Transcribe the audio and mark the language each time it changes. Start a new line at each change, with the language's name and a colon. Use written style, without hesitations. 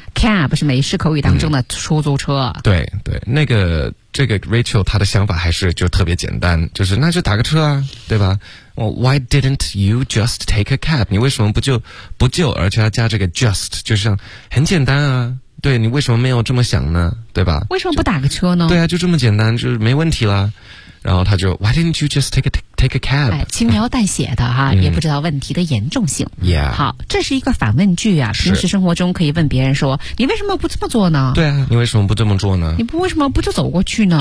Chinese: Cab 是美式口语当中的出租车。嗯、对对，那个这个 Rachel 她的想法还是就特别简单，就是那就打个车啊，对吧？
English: Well, why didn't you just take a cab?
Chinese: 你为什么不就而且要加这个 just， 就像很简单啊，对，你为什么没有这么想呢？对吧？为什么不打个车呢？对啊，就这么简单，就是没问题啦。然后他就
English: why didn't you just take a cab？
Chinese: 哎，轻描淡写的哈、啊嗯、也不知道问题的严重性。
English: Yeah.
Chinese: 好，这是一个反问句啊，平时生活中可以问别人说你为什么不这么做呢？对啊，你为什么不这么做呢？你不为什么不就走过去呢？